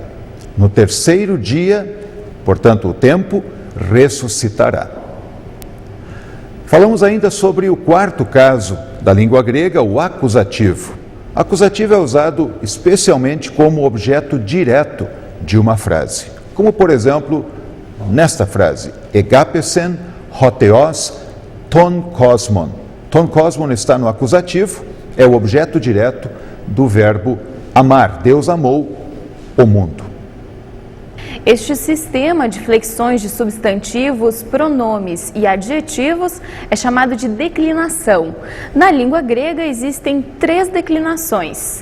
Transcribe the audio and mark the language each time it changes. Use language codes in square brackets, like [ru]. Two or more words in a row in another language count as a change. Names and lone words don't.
[pt] No terceiro dia, portanto o tempo, ressuscitará. Falamos ainda sobre o 4º caso da língua grega, o acusativo. Acusativo é usado especialmente como objeto direto de uma frase. Como, por exemplo, nesta frase: [el] ἠγάπησεν ὁ θεὸς τὸν κόσμον. τὸν κόσμον [pt] está no acusativo, é o objeto direto do verbo amar. Deus amou o mundo. Este sistema de flexões de substantivos, pronomes e adjetivos é chamado de declinação. Na língua grega existem 3 declinações.